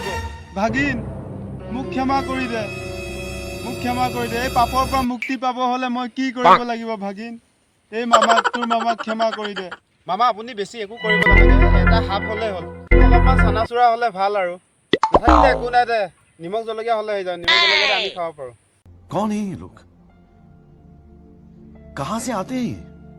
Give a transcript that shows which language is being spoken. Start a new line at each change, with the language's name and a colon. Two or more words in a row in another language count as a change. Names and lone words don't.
Assamese: ভাগিন মোক ক্ষমা কৰি দে এই পাপৰ পৰা মুক্তি পাব হলে মই কি কৰিব লাগিব ভাগিন এই তোৰ মামাক ক্ষমা কৰি দে মামা আপুনি বেছি একো কৰিব নালাগে এটা সাপ হলে হ'ল অলপমান চানাচুৰা হলে ভাল আৰু তথাপিতো একো নাই দে নিমখ জলকীয়া হলে হৈ যায় নিমখ জলকীয়া আমি খাব পাৰো
Hindi: कौन है ये लोग कहां से आते हैं